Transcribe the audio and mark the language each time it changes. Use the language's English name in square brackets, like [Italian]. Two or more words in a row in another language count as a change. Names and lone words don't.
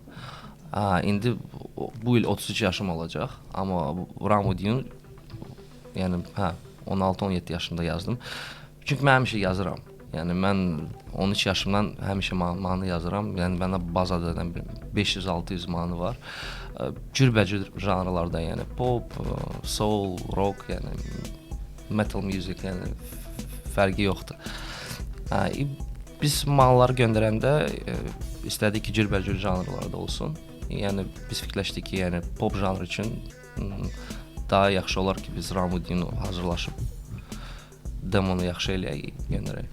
[Azerbaijani] İndi bu il 33 yaşım olacaq, amma Run With You yəni 16-17 yaşımda yazdım. Çünki mən həmişə yazıram. Yəni mən 13 yaşımdan həmişə mahnı yazıram. Yəni məndə bazada 500-600 mahnı var. Cürbəcür janrlarda, yəni pop, soul, rock, yəni [English] metal music, [Azerbaijani] yəni fərqi yoxdur. Biz mahnıları göndərəndə istədik ki, cürbəcür janrlarda olsun. Yəni biz fikirləşdik ki, yəni pop janrı üçün daha yaxşı olar ki, biz Run With You-nu hazırlaşıb demonu yaxşı eləyək, göndərək.